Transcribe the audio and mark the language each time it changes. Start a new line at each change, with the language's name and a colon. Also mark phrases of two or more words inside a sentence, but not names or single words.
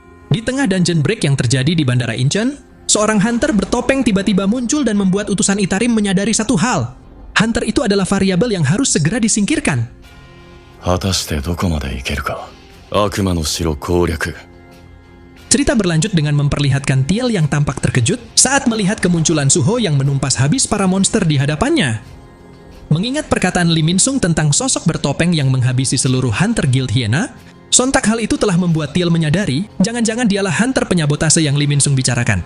Indonesian: Di tengah
English: dungeon break
Indonesian: yang terjadi di Bandara Incheon, seorang hunter bertopeng tiba-tiba muncul dan membuat utusan Itarim menyadari satu hal. Hunter itu adalah variabel yang harus segera disingkirkan.
Japanese: 果たしてどこまでいけるか。悪魔の城攻略。
Indonesian: Cerita berlanjut dengan memperlihatkan Tiel yang tampak terkejut saat melihat kemunculan Suho yang menumpas habis para monster di hadapannya. Mengingat perkataan Lee Min-sung tentang sosok bertopeng yang menghabisi seluruh Hunter Guild Hyena, sontak hal itu telah membuat Tiel menyadari jangan-jangan dialah Hunter penyabotase yang Lee Min-sung bicarakan.